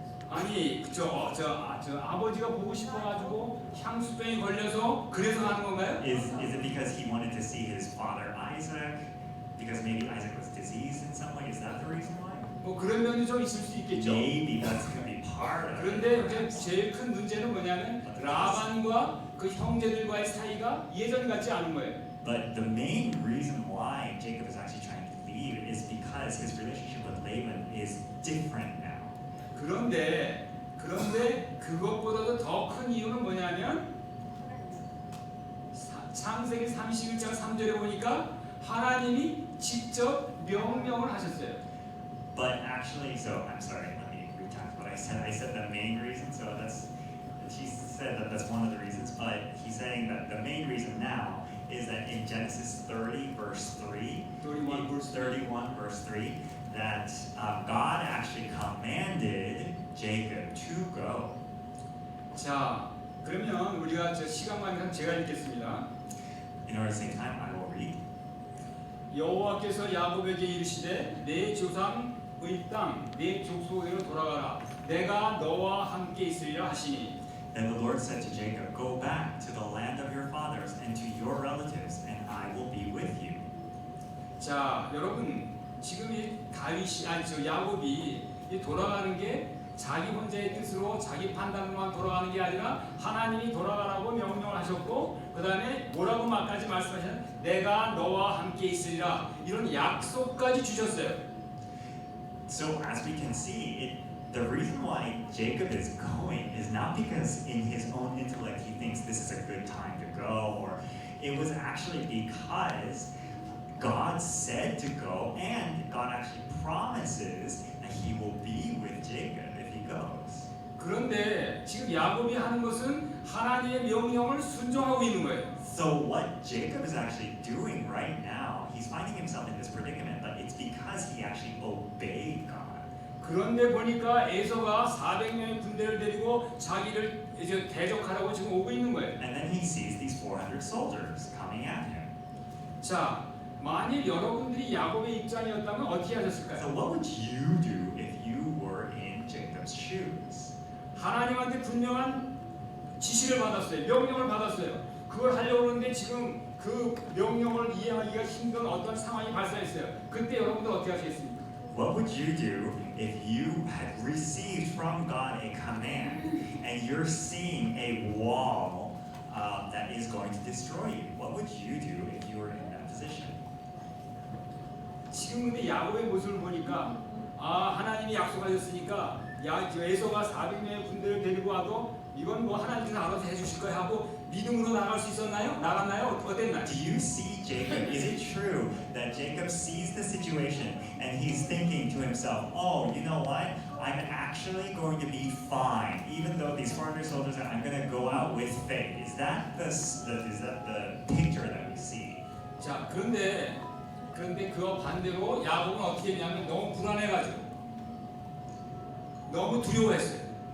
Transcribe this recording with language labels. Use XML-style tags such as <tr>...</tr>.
<ko>아니, 아버지가 보고 싶어가지고 향수병이 걸려서 그래서 하는 건가요?</ko> <en>Is it because he wanted to see his father Isaac? Because maybe Isaac was diseased in some way? Is that the reason why?</en> <ko>뭐 그런 면이 좀 있을 수 있겠죠.</ko> <en>Maybe that could be part of it.</en> <ko>그런데 이제 제일 큰 문제는 뭐냐면 라반과 그 형제들과의 사이가 예전 같지 않은 거예요.</ko> <en>But the main reason why Jacob is actually trying to leave is because his relationship with Laban is different now.</en> <ko>그런데 그것보다도 더 큰 이유는 뭐냐면 창세기 31장 3절에 보니까 하나님이 직접 명령을 하셨어요.</ko> <en>But actually, so I'm sorry, let me retract what I said. I said the main reason, so she said that that's one of the reasons, but he's saying that the main reason now is that in Genesis 30 verse 3, 31 verse 3, that God actually commanded Jacob to go.</en> <ko>자, 그러면 우리가 시간만 제가 읽겠습니다.</ko> <en>In order to save time, I will read.</en> <ko>여호와께서 야곱에게 이르시되 내 조상의 땅 내 족속에로 돌아가라 내가 너와 함께 있으리라 하시니.</ko> <en>Then the Lord said to Jacob, "Go back to the land of your fathers and to your relatives, and I will be with you."</en> <ko>자, 여러분 지금 이 야곱이 이 돌아가는 게 자기 혼자의 뜻으로 자기 판단으로만 돌아가는 게 아니라 하나님이 돌아가라고 명령을 하셨고 그 다음에 뭐라고 막까지 말씀하셨는 내가 너와 함께 있으리라 이런 약속까지 주셨어요.</ko> <en>So as we can see, the reason why Jacob is going is not because in his own intellect he thinks this is a good time to go, or it was actually because God said to go, and God actually promises that He will be with Jacob if he goes.</en> <ko>그런데 지금 야곱이 하는 것은 하나님의 명령을 순종하고 있는 거예요.</ko> <en>So what Jacob is actually doing right now, he's finding himself in this predicament, but it's because he actually obeyed God.</en> <ko>그런데 보니까 에서가 400명의 군대를 데리고 자기를 이제 대적하라고 지금 오고 있는 거예요.</ko> <en>And then he sees these 400 soldiers coming at him.</en> <ko>자, 만일 여러분들이 야곱의 입장이었다면 어떻게</ko> <en>So</en> <ko>하셨을까요?</ko> <en>what would you do if you were in Jacob's shoes?</en> <ko>하나님한테 분명한 지시를 받았어요. 명령을 받았어요. 그걸 하려고 하는데 지금 그 명령을 이해하기가 힘든 어떤 상황이 발생했어요. 그때 여러분들 어떻게 하시겠습니까?</ko> <en>What would you do if you had received from God a command and you're seeing a wall that is going to destroy you? What would you do if you were in that position?</en> <ko>지금 근데 야곱의 모습을 보니까 하나님이 약속하셨으니까 에서가 400명의 군대를 데리고 와도 이건 뭐 하나님이 알아서 해주실 거야 하고 믿음으로 나갈 수 있었나요? 나갔나요? 어땠나요?</ko> <en>Do you see Jacob? Is it true that Jacob sees the situation and he's thinking to himself, oh, you know what? I'm actually going to be fine, even though these 400 soldiers, I'm going to go out with faith. Is that the picture that we see?</en> <ko>자, 그런데 그와 반대로 야곱은 어떻게 했냐면 너무 불안해가지고 너무 두려워했어요.</ko>